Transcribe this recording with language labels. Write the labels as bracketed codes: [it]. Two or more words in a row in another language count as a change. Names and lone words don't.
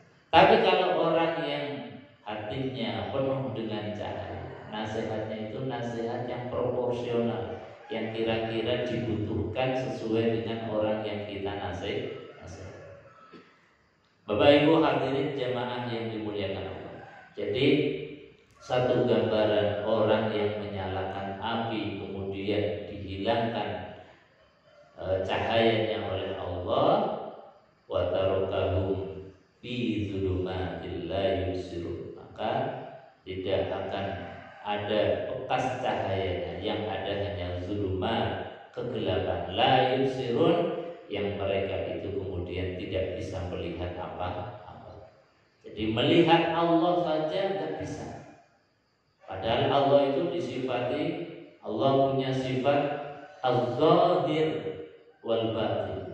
[id] Tapi kalau orang yang hatinya penuh dengan cahaya, nasihatnya itu nasihat yang proporsional, yang kira-kira dibutuhkan sesuai dengan orang yang kita nasihat. Bapak Ibu hadirin jamaah yang dimuliakan Allah. Jadi satu gambaran orang yang menyalakan api kemudian dihilangkan cahayanya oleh Allah, [ar] wa tarakahum fi dzulumatil la yubsirun, [id] maka tidak akan ada bekas cahayanya, yang ada hanya zulumat, kegelapan, [ar] la yubsirun, [id] yang mereka itu kemudian tidak bisa melihat apa-apa. Jadi melihat Allah saja tidak bisa. Padahal Allah itu disifati, Allah punya sifat [ar] az-zahir wal batin.